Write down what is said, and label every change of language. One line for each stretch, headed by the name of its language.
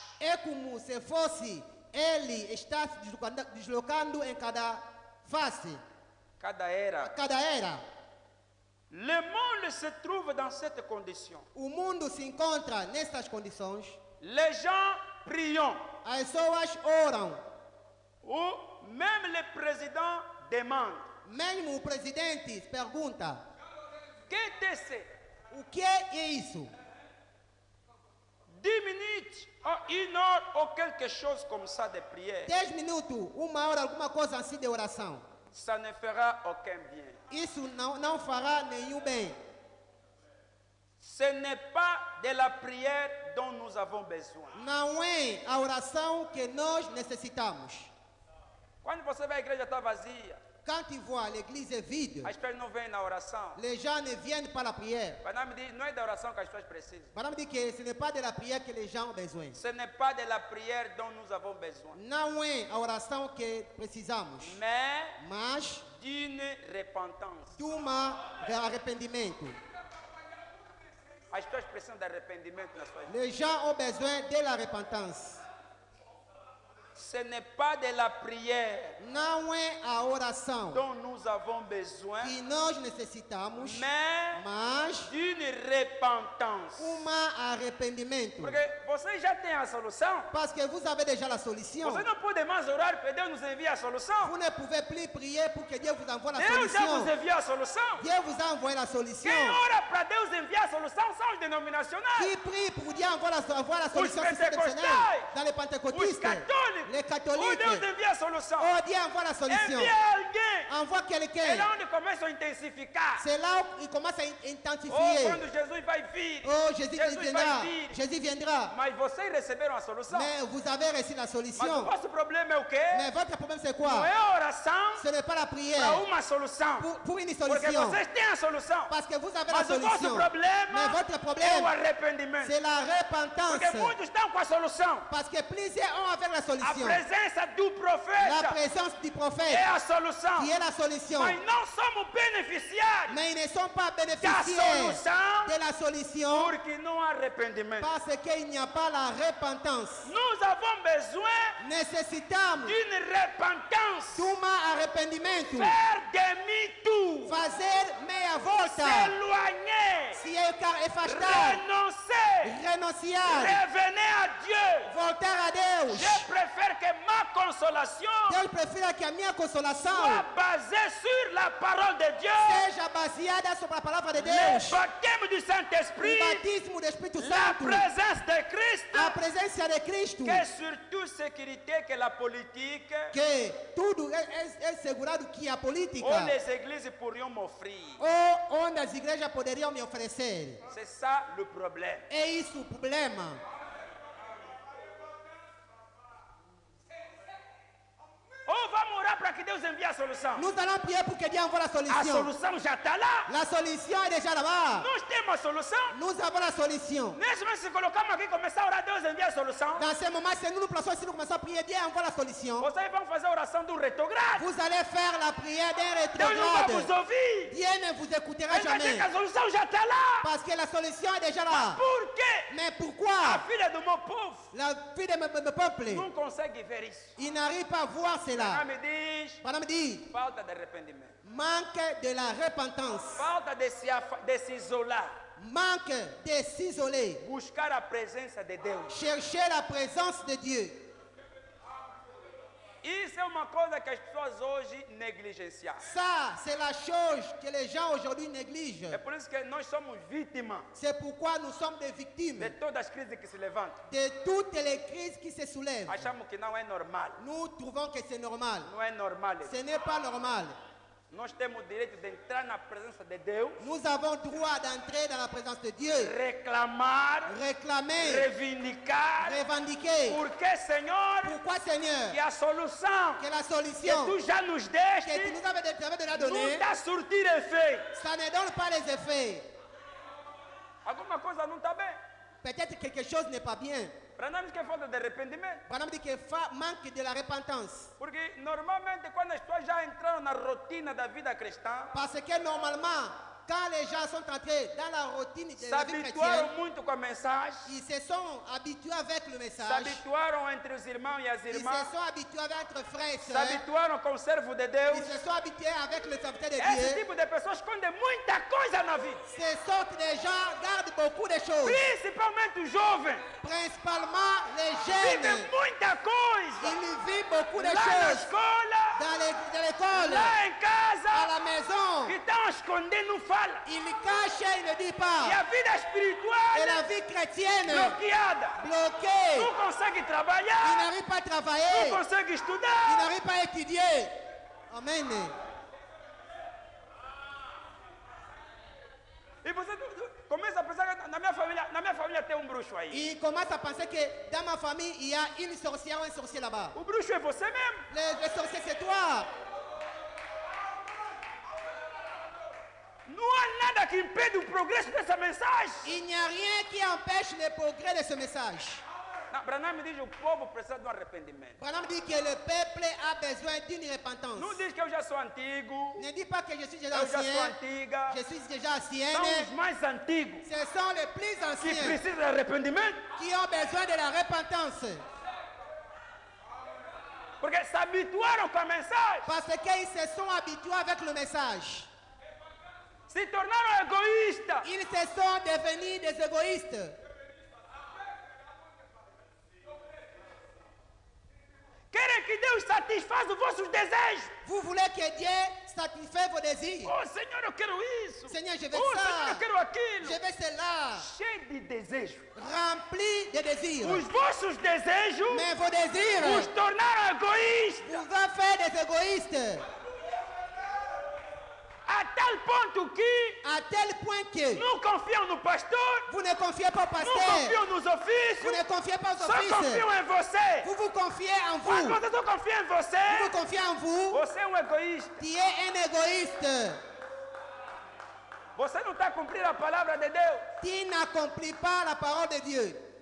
Portuguese: é como se fosse ele está se deslocando em cada face, Cada era. cada era.
French: Le monde se trouve dans cette condition.
Portuguese: O mundo se encontra nestas condições.
French: Les gens prient.
Portuguese: As pessoas oram.
French: Ou même le président demande.
Portuguese: Mesmo o presidente pergunta:
French: Que est-ce?
Portuguese: o que é isso?
French: 10 minutes, ou 1 heure, ou quelque chose comme ça de prière.
Portuguese: 10 minutos, 1 hora, alguma coisa assim de oração.
French: Ça ne fera aucun bien.
Portuguese: Isso não fará nenhum bem.
French: Ce n'est pas de la prière dont nous avons besoin.
Portuguese: Não é a oração que nós necessitamos. Quando você vê a igreja está vazia,
French: Quand tu vois l'église est vide,
Portuguese: as pessoas não vêm na oração.
French: les gens ne viennent pas à la prière.
Portuguese: Madame me diz, não é da oração que as pessoas precisam.
French: Madame dit que ce n'est pas de la prière que les gens ont besoin. Ce n'est pas de la prière dont nous avons besoin,
Portuguese: Não é a oração que precisamos,
French: mais
Portuguese: mas
French: d'une repentance.
Portuguese: de um arrependimento. As pessoas precisam de arrependimento nas suas vidas.
French: Les gens ont besoin de la repentance. Ce n'est pas de la prière
Portuguese: Não é a oração
French: dont nous avons besoin,
Portuguese: que nós necessitamos,
French: mais
Portuguese: mas
French: d'une repentance.
Portuguese: arrependimento. Porque você já tem a solução.
French: Parce que vous avez déjà la solution.
Portuguese: Você não pode mais orar para Deus nos enviar a solução.
French: Vous ne pouvez plus prier pour que Dieu vous envoie la
Portuguese: Deus já
French: solution.
Portuguese: vos enviou a solução.
French: Dieu vous a envoyé la solution.
Portuguese: Quem ora para Deus enviar a solução são os denominacionais.
French: Qui prie pour Dieu envoie la solution
Portuguese: pentecostais,
French: dans les
Portuguese: Os
French: pentecôtistes,
Portuguese: católicos.
French: les Ou catholiques.
Portuguese: Deus envia a solução.
French: Oh, Dieu envoie la solution.
Portuguese: Envia alguém.
French: Envoie quelqu'un.
Portuguese: lá onde começam a intensificar.
French: C'est là où il commence à Ou intensifier.
Portuguese: quando Jesus vai vir.
French: Oh, Jésus
Portuguese: Jesus
French: viendra.
Portuguese: vai vir.
French: Jésus viendra.
Portuguese: Mas vocês receberam a solução.
French: Mais vous avez reçu la
Portuguese: Mas o
French: solution.
Portuguese: vosso problema é o quê?
French: Mais votre problème, c'est
Portuguese: Não
French: quoi?
Portuguese: é a oração
French: Ce n'est pas la
Portuguese: para
French: prière
Portuguese: uma solução.
French: pour une
Portuguese: Porque
French: solution.
Portuguese: vocês têm a solução.
French: Parce que vous avez la
Portuguese: Mas o vosso
French: solution.
Portuguese: problema
French: Mais votre
Portuguese: é o
French: problème,
Portuguese: arrependimento.
French: c'est la repentance.
Portuguese: Porque muitos estão com a solução.
French: Parce que plusieurs ont avec la
Portuguese: A
French: solution.
Portuguese: presença do
French: La
Portuguese: profeta
French: présence du
Portuguese: é
French: prophète
Portuguese: a solução.
French: qui est la solution.
Portuguese: Mas não somos beneficiários
French: Mais ils ne sont pas
Portuguese: da
French: bénéficiaires
Portuguese: solução
French: de la solution
Portuguese: porque não há arrependimento.
French: parce qu'il n'y a pas la repentance.
Portuguese: Nós
French: avons besoin
Portuguese: Necessitamos
French: d'une repentance.
Portuguese: de um arrependimento.
French: Faire demi-tour.
Portuguese: Fazer meia volta.
French: S'éloigner.
Portuguese: Se afastar.
French: Renoncer.
Portuguese: Renunciar.
French: Revenir à Dieu.
Portuguese: Voltar a Deus.
French: Je préfère que ma consolation
Portuguese: Deus prefere que a minha consolação
French: soit basée sur la parole de Dieu.
Portuguese: seja baseada sobre a palavra de
French: Le
Portuguese: Deus.
French: baptême du
Portuguese: O
French: Saint-Esprit.
Portuguese: batismo do Espírito
French: La
Portuguese: Santo.
French: présence de Christ.
Portuguese: A presença de Cristo.
French: Que surtout sécurité que la politique
Portuguese: Que tudo é segurado que a política
French: ou les églises pourrions m'offrir.
Portuguese: ou onde as igrejas poderiam me oferecer.
French: C'est ça le problème.
Portuguese: É isso o problema. Ou vamos orar para que Deus envie a solução.
French: Nous allons prier pour que Dieu envoie la
Portuguese: A
French: solution.
Portuguese: solução já está lá.
French: La solution est déjà là-bas.
Portuguese: Nós temos a solução.
French: Nous avons la solution.
Portuguese: Nesse momento, se colocamos aqui e começar a orar, Deus envia a solução.
French: Dans ce moment, si nous nous plaçons ici, nous commençons à prier, Dieu envoie la solution.
Portuguese: Vocês vão fazer a oração do retrogrado.
French: Vous allez faire la prière d'un
Portuguese: Deus não vai vos
French: rétrograde.
Portuguese: ouvir.
French: Dieu ne vous écoutera
Portuguese: Ele vai dizer
French: jamais.
Portuguese: que a solução já está lá.
French: Parce que la solution est déjà là.
Portuguese: Por quê?
French: Mais
Portuguese: A
French: pourquoi
Portuguese: filha do meu povo
French: la vie de mon peuple,
Portuguese: não consegue ver isso.
French: il n'arrive pas à voir
Portuguese: Ela
French: cela?
Portuguese: me diz,
French: Madame dit,
Portuguese: falta de arrependimento.
French: manque de la repentance,
Portuguese: Falta de se isolar.
French: manque de s'isoler,
Portuguese: Buscar a presença de Deus.
French: chercher la présence de Dieu.
Portuguese: Isso é uma coisa que as pessoas hoje negligenciaram.
French: Ça, c'est la chose que les gens aujourd'hui négligent.
Portuguese: É por isso que nós somos vítimas
French: C'est pourquoi nous sommes des victimes
Portuguese: de todas as crises que se levantam.
French: de toutes les crises qui se soulèvent.
Portuguese: Achamos que não é normal.
French: Nous trouvons que c'est normal.
Portuguese: Não é normal.
French: Ce n'est pas normal.
Portuguese: Nós temos o direito de entrar na presença de Deus,
French: Nous avons droit d'entrer dans la présence de Dieu,
Portuguese: reclamar,
French: réclamer,
Portuguese: reivindicar.
French: revendiquer.
Portuguese: Porque, Senhor,
French: Pourquoi, Seigneur,
Portuguese: que a solução
French: que la
Portuguese: que
French: solution
Portuguese: tu já nos
French: que tu
Portuguese: deste
French: nous avais déjà
Portuguese: não
French: donnée,
Portuguese: está a surtir efeito.
French: ça ne donne pas les effets.
Portuguese: Alguma coisa não está bem.
French: Peut-être que quelque chose n'est pas bien.
Portuguese: Para nós que é falta de arrependimento.
French: Madame dit que manque de la repentance.
Portuguese: Porque normalmente quando as pessoas já entraram na rotina da vida cristã,
French: Parce que normalement, quand les gens sont entrés dans la routine de la vie chrétienne,
Portuguese: s'habituaram muito com a mensagem,
French: ils se sont habitués avec le message.
Portuguese: s'habituaram entre os irmãos e as
French: Ils
Portuguese: irmãs,
French: se sont habitués avec entre frères et sœurs.
Portuguese: s'habituaram com o servo de Deus.
French: Ils se sont habitués avec le serviteur de
Portuguese: Esse
French: Dieu.
Portuguese: tipo de pessoas esconde muita coisa na vida.
French: Ces sortes de gens gardent beaucoup de choses.
Portuguese: Principalmente os jovens.
French: Principalement les
Portuguese: Vivem
French: jeunes.
Portuguese: muita coisa.
French: Ils vivent beaucoup de
Portuguese: Lá na
French: choses
Portuguese: escola,
French: dans l'école,
Portuguese: lá em
French: à
Portuguese: casa,
French: la maison.
Portuguese: que estão a esconder, não fala.
French: Ils cachent et ils ne disent
Portuguese: E
French: pas.
Portuguese: a vida
French: Et
Portuguese: espiritual
French: la vie chrétienne
Portuguese: bloqueada.
French: bloquée.
Portuguese: Não consegue
French: Ils
Portuguese: trabalhar,
French: n'arrivent pas à
Portuguese: não
French: travailler.
Portuguese: consegue
French: Ils
Portuguese: estudar.
French: n'arrivent pas à étudier. Amen.
Portuguese: E você começa a pensar que na minha família tem bruxo aí.
French: Il commence à penser que dans ma famille, il y a une sorcière ou un sorcier là-bas.
Portuguese: O bruxo é você mesmo.
French: Le sorcier, c'est toi.
Portuguese: Não há nada que impede o progresso dessa mensagem.
French: Il n'y a rien qui empêche le progrès de ce message.
Portuguese: Branham me diz que o povo precisa de arrependimento.
French: Branham dit que le peuple a besoin d'une repentance.
Portuguese: Não diz que eu já sou antigo.
French: Ne dis pas que je suis déjà
Portuguese: Eu já sou
French: ancien.
Portuguese: antiga.
French: Je suis déjà ancienne.
Portuguese: São os mais antigos
French: Ce sont les plus
Portuguese: que
French: anciens
Portuguese: precisam de arrependimento.
French: qui ont besoin de la repentance.
Portuguese: Porque se habituaram com a mensagem.
French: Parce qu'ils se sont habitués avec le message.
Portuguese: Se tornaram egoístas.
French: Ils se sont devenus des égoïstes.
Portuguese: Querem que Deus satisfaça os vossos desejos.
French: Vous voulez que Dieu satisfasse vos désirs.
Portuguese: Oh Senhor, eu quero isso.
French: Seigneur, je veux Oh ça.
Portuguese: Senhor, eu quero aquilo.
French: Je veux cela.
Portuguese: Cheio de desejos.
French: Rempli de désirs.
Portuguese: Os vossos desejos
French: Mais vos désirs
Portuguese: os tornaram egoístas.
French: vous vont faire des égoïstes.
Portuguese: A tal ponto que
French: À tel point que
Portuguese: não confiam no pastor,
French: vous ne confiez pas au
Portuguese: não
French: pasteur.
Portuguese: confiam nos
French: Vous
Portuguese: ofícios,
French: ne confiez pas aux
Portuguese: só
French: offices.
Portuguese: confiam em você.
French: Vous vous confiez en
Portuguese: Quando
French: vous.
Portuguese: você só confia em
French: Vous
Portuguese: você,
French: vous confiez en vous.
Portuguese: você é um egoísta.
French: Tu es un égoïste.
Portuguese: Você não está cumprindo a palavra de Deus.
French: Tu n'accomplis pas la parole de Dieu.